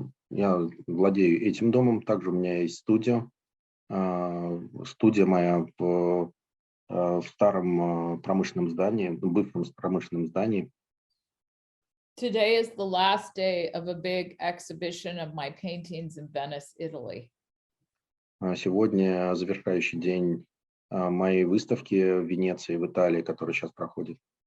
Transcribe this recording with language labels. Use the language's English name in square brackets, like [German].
[Russian] Я владею этим домом, также у меня есть студия. Студия моя в старом промышленном здании, бывшем промышленном здании. [English] Today is the last day of a big exhibition of my paintings in Venice, Italy. [Russian] Сегодня завершающий день моей выставки в Венеции, в Италии, которая сейчас проходит.